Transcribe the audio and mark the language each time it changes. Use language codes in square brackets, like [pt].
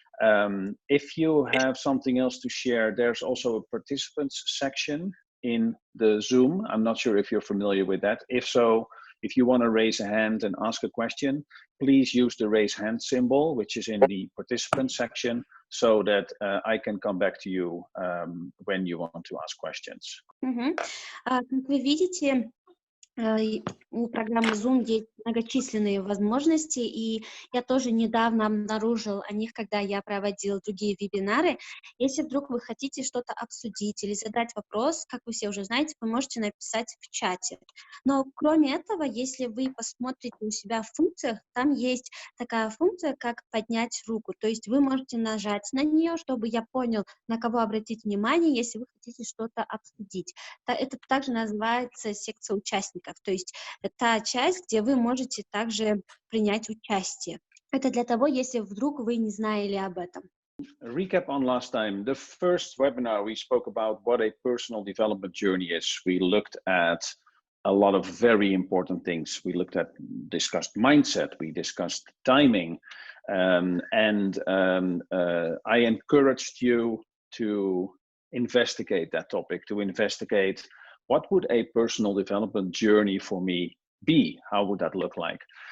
[en] If you have something else to share, there's also a participants section in the Zoom. I'm not sure if you're familiar with that. If so, if you want to raise a hand and ask a question, please use the raise hand symbol, which is in the participant section, so that I can come back to you when you want to ask questions. [ru] Как вы видите, у программы Zoom есть многочисленные возможности, и я тоже недавно обнаружил о них, когда я проводила другие вебинары. Если вдруг вы хотите что-то обсудить или задать вопрос, как вы все уже знаете, вы можете написать в чате. Но кроме этого, если вы посмотрите у себя в функциях, там есть такая функция, как поднять руку. То есть вы можете нажать на нее, чтобы я понял, на кого обратить внимание, если вы хотите что-то обсудить. Это также называется секция участников. То есть та часть, где вы можете также принять участие. Это для того, если вдруг вы не знали об этом. [en] Recap on last time. The first webinar, we spoke about what a personal development journey is. We looked at a lot of very important things. We discussed mindset, we discussed timing, and I encouraged you to investigate that topic, to investigate what would a personal development journey for me be? How would that look like?